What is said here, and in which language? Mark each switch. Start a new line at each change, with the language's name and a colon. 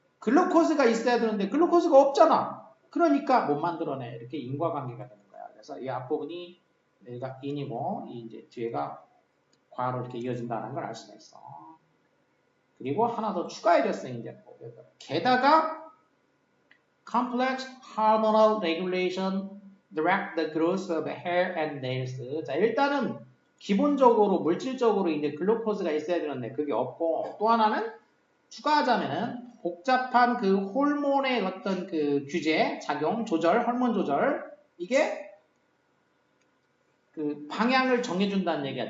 Korean: 글루코즈가 있어야 되는데 글루코즈가 없잖아. 그러니까 못 만들어내. 이렇게 인과관계가 되는 거야. 그래서 이 앞부분이 여기가 in이고 이제 뒤에가 과로 이렇게 이어진다는 걸 알 수가 있어. 그리고 하나 더 추가해줬어. 이제 게다가
English: complex hormonal regulation direct the growth of hair and nails.
Korean: 자, 일단은 기본적으로 물질적으로 이제 글루코즈가 있어야 되는데 그게 없고, 또 하나는 추가하자면은 복잡한 그 호르몬의 어떤 그 규제, 작용, 조절, 호르몬 조절, 이게 그 방향을 정해준다는 얘기야.